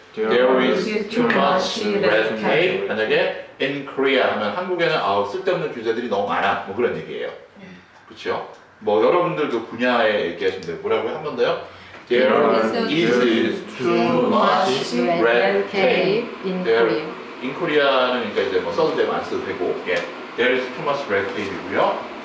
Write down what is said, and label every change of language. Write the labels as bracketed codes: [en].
[en] There is too much red tape. [ko] 만약에 [en] in Korea [ko] 하면 한국에는 쓸데없는 규제들이 너무 많아. 그런 얘기예요. 그렇죠? 여러분들 그 분야에 얘기하시면 돼요. 뭐라고요? 한 번 더요? [en] There is too much red tape in Korea. in Korea [ko] 는 그러니까 이제 써도 되고 안 써도 되고, 예, [en] there is too much red tape [ko] 이고요.